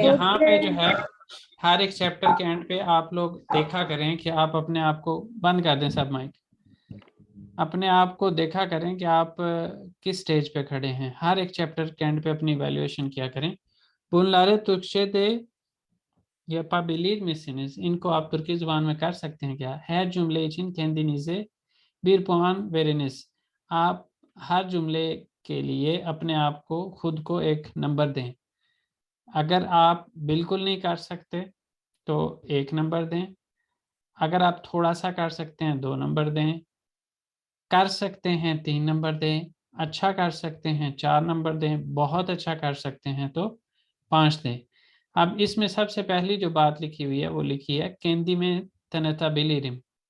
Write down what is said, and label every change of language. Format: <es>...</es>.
<hi>यहाँ पे जो है हर एक चैप्टर के एंड पे आप लोग देखा करें कि आप अपने आप को बंद कर दें सब माइक अपने आप को देखा करें कि आप किस स्टेज पे खड़े हैं हर एक चैप्टर के एंड पे अपनी वैल्यूएशन किया करें</hi> <tr>bunları Türkçe'de yapabilir misiniz?</tr> <hi>इनको आप तुर्की जुबान में कर सकते हैं क्या?</hi> <tr>Her cümle için kendinize bir puan veriniz.</tr> <hi>आप हर जुमले के लिए अपने आप को खुद को एक नंबर दें अगर आप बिल्कुल नहीं कर सकते तो 1 नंबर दें अगर आप थोड़ा सा कर सकते हैं 2 नंबर दें कर सकते हैं 3 नंबर दें अच्छा कर सकते हैं 4 नंबर दें बहुत अच्छा कर सकते हैं तो 5 दें अब इसमें सबसे पहली जो बात लिखी हुई है वो लिखी है</hi> <tr>केंदी में तनताबिलिरिम</tr>